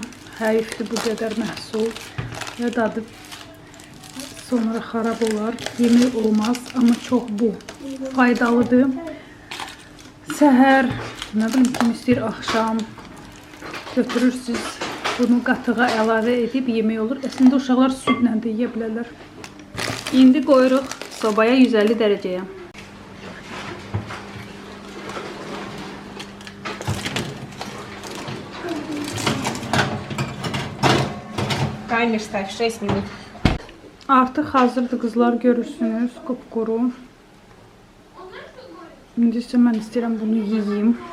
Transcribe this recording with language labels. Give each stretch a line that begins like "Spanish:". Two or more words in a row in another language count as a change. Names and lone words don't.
Azerbaijani: Həyifdir bu qədər məhsul və dadı sonra xarab olar, yemək olmaz, amma çox bu faydalıdır. Səhər, nə bilim kim istəyir, axşam götürürsünüz, bunu qatığa əlavə edib yemək olur. Əslində uşaqlar südlə də yeyə bilərlər. İndi qoyuruq sobaya 150 dərəcəyə.
Russian: Таймер ставь 6 минут.
Azerbaijani: Artıq hazırdır qızlar, görürsünüz, qupquru. İndi isə mən istəyirəm bunu yeyeyim.